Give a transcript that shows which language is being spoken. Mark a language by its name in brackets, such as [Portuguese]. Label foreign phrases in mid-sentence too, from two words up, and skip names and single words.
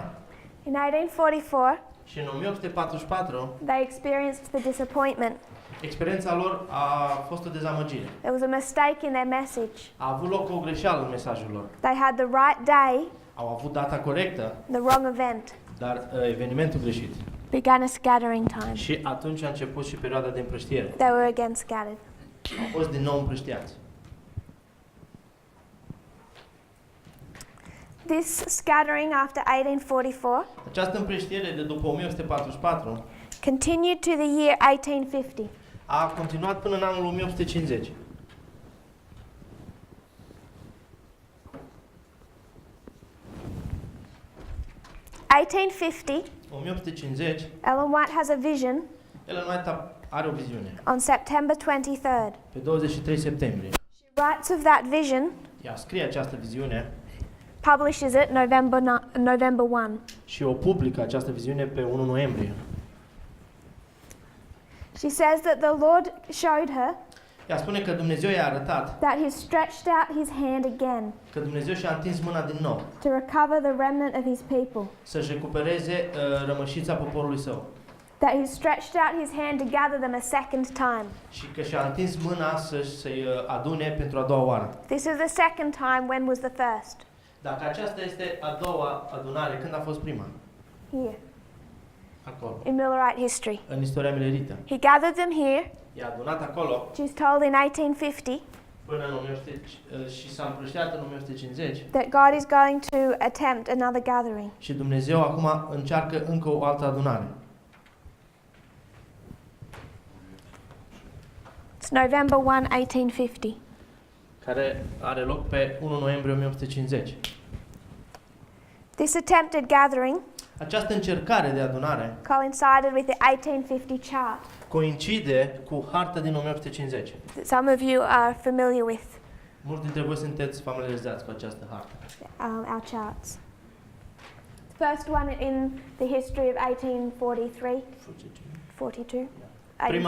[English] In 1844, [Romanian] Și în 1844, [English] they experienced the disappointment. [Romanian] experiența lor a fost o dezamăgire. [English] There was a mistake in their message. [Romanian] A avut loc o greșeală în mesajul lor. [English] They had the right day, [Romanian] Au avut data corectă, [English] the wrong event. [Romanian] dar evenimentul greșit. [English] Began a scattering time. [Romanian] Și atunci a început și perioada de împrăștiere. [English] They were again scattered. [Romanian] Au fost din nou împrăștiați. [English] This scattering after 1844 [Romanian] Această împrăștiere de după 1844 [English] continued to the year 1850. [Romanian] a continuat până în anul 1850. (1850), 1850, [English] Ellen White has a vision [Romanian] Ellen White are o viziune. [English] on September 23rd. [Romanian] Pe 23 septembrie. [English] She writes of that vision, [Romanian] Ea scrie această viziune [English] publishes it November 1. [Romanian] și o publică această viziune pe 1 noiembrie. [English] She says that the Lord showed her [Romanian] Ea spune că Dumnezeu i-a arătat [English] that he stretched out his hand again [Romanian] că Dumnezeu și-a întins mâna din nou [English] to recover the remnant of his people. [Romanian] să-și recupereze rămășița poporului său. [English] That he stretched out his hand to gather them a second time. [Romanian] Și că și-a întins mâna să-i adune pentru a doua oară. [English] This is the second time. When was the first? [Romanian] Dacă aceasta este a doua adunare, când a fost prima? [English] Here, [Romanian] Acolo, [English] in Millerite history. [Romanian] în istoria milerită. [English] He gathered them here, [Romanian] I-a adunat acolo [English] she's told in 1850, [Romanian] până în 1950 și s-a împrăștiat în 1950 [English] that God is going to attempt another gathering. [Romanian] și Dumnezeu acum încearcă încă o altă adunare. [English] It's November 1, 1850. [Romanian] Care are loc pe 1 noiembrie 1850. [English] This attempted gathering [Romanian] Această încercare de adunare [English] coincided with the 1850 chart [Romanian] coincide cu harta din 1850. [English] that some of you are familiar with, [Romanian] Mulți dintre voi sunteți familiarizați cu această hartă. [English] our charts. The first one in the history of 1843, 42, [Romanian] Prima